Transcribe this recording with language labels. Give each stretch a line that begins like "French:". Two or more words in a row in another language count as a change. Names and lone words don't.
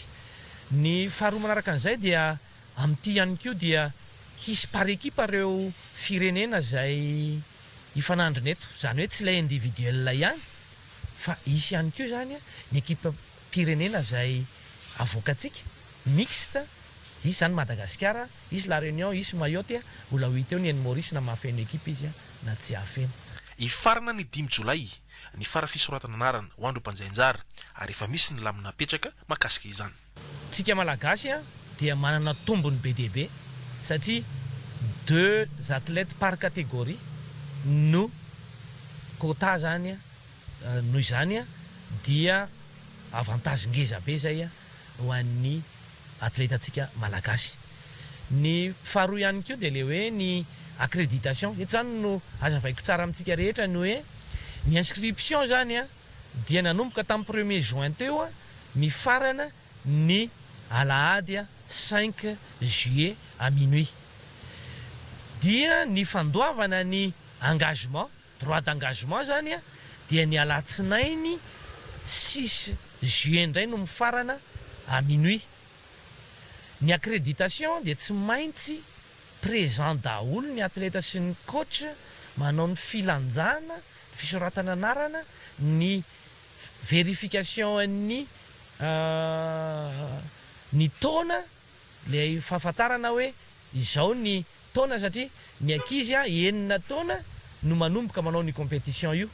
Malagasy: Ny faharoa manaraka an'izay dia amin'ity ihany koa dia hisy
French: par équipe
Malagasy: ireo firenena zay ifanandrina eto zany hoe tsy ilay individuel ihany fa isy ihany koa zany ny équipe pirenena zay avoakatsika mixte izy zany Madagasikara izy La Réunion izy Mayotte mbola ho hita eo ny Maurice na mahafeno équipe izy na tsy hafeno. Ifarana ny 5 Jolay ny fara fisoratana anarana ho andro mpanjay anjara ary efa misy ny lamina petraka makasika izany. Tsika malagasy dia manana tombony be dia be satria 2
French: athlètes par catégorie
Malagasy: no quota zany noho izany dia avantage ngeza be zay ho an'ny atletantsika malagasy. Ny faharoa ihany koa dia le hoe ny accréditation eto zany no azavaiko tsara amintsika rehetra ny hoe ny inscription zany a dia nanomboka tamin'ny
French: 1er juin
Malagasy: teo a mifarana ny alahady a 5
French: juillet à minuit
Malagasy: dia ny fandoavana ny
French: engagement droit d'engagement
Malagasy: zany a dia ny alatsinainy 6 juillet indray no mifarana
French: à minuit.
Malagasy: Ny accréditation dia tsy maintsy présent daholo ny atleta sy ny coach manao ny filanjana fisoratana anarana ny vérification ny taona le fahafantarana hoe izao ny taona satria ny ankizy a 9 taona no manomboka manao ny compétition io.